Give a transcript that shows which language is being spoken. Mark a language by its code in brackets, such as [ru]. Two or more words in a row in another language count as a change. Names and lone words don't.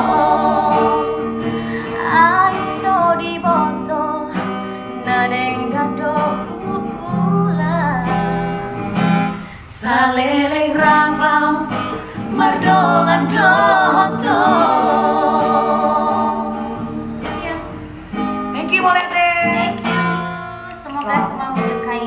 [bbc] Aiso di boto naring gado ulah, saleleng rapau mardongan doto. [en] Thank you, Molete. Thank you. [id] Semoga semua menyukainya.